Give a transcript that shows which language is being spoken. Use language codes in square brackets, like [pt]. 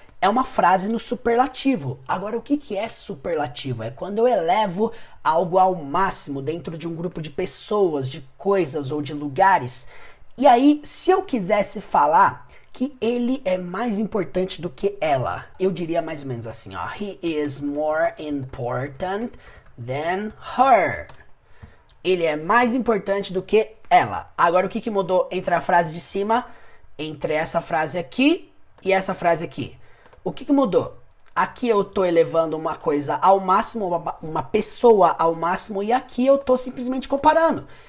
[pt] É uma frase no superlativo. Agora, o que é superlativo? É quando eu elevo algo ao máximo dentro de um grupo de pessoas, de coisas ou de lugares. E aí, se eu quisesse falar que ele é mais importante do que ela, eu diria mais ou menos assim, ó. [en] He is more important than her. [pt] Ele é mais importante do que ela. Agora, o que mudou entre a frase de cima, entre essa frase aqui e essa frase aqui? O que mudou? aqui eu tô elevando uma coisa ao máximo, uma pessoa ao máximo, e aqui eu tô simplesmente comparando.